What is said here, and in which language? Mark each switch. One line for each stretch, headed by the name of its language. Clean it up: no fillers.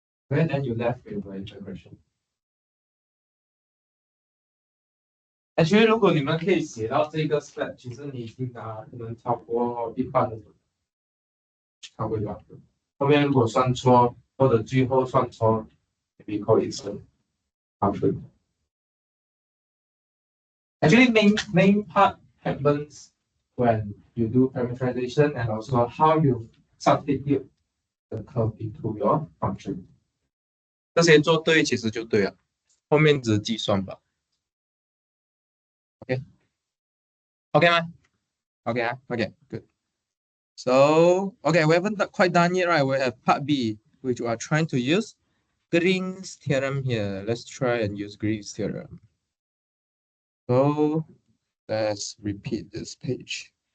English: Okay, then you left with the integration. Actually,
Chinese: 如果你们可以写到这个 step， 其实你已经可能超过一半了，超过一半。后面如果算错，或者最后算错 ，
English: maybe call it half. Actually, main part happens when you do parameterization and also how you substitute the curve into your function.
Chinese: 这些做对其实就对了，后面只是计算吧。
English: OK 吗？OK 啊，OK good. So okay, we haven't quite done yet, right? We have part B, which we are trying to use Green's theorem here. Let's try and use Green's theorem. So let's repeat this page.